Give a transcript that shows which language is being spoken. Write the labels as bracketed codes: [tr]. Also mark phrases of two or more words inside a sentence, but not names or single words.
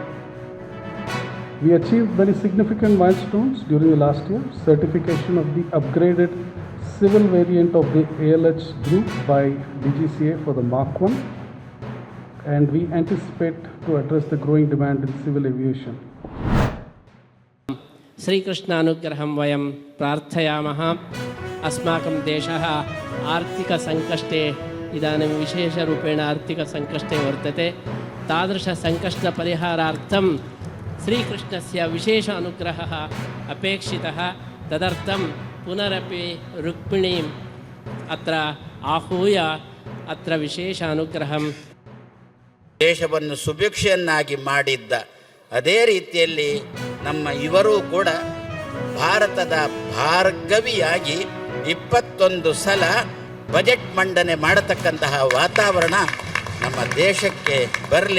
[en] We achieved very significant milestones during the last year. Certification of the upgraded civil variant of the ALH group by DGCA for the Mark 1, and we anticipate to address the growing demand in civil aviation. [sa] श्रीकृष्णानुग्रहं वयं प्रार्थयामः. अस्माकं देशः आर्थिकसङ्कष्टे इदानीं विशेषरूपेण आर्थिकसङ्कष्टे वर्तते. तादृशसङ्कष्टपरिहारार्थं श्रीकृष्णस्य विशेष अनुग्रहः अपेक्षितः. तदर्थं पुनरपि रुक्मिणीम् अत्र आहूय अत्र विशेष अनुग्रहं [kn] ದೇಶವನ್ನು ಸುಭಿಕ್ಷೆಯನ್ನಾಗಿ ಮಾಡಿದ್ದ ಅದೇ ರೀತಿಯಲ್ಲಿ ನಮ್ಮ ಇವರು ಕೂಡ ಭಾರತದ ಭಾರ್ಗವಿಯಾಗಿ 21 ಸಲ ಬಜೆಟ್ ಮಂಡನೆ ಮಾಡತಕ್ಕಂತಹ ವಾತಾವರಣ ನಮ್ಮ ದೇಶಕ್ಕೆ ಬರಲಿ.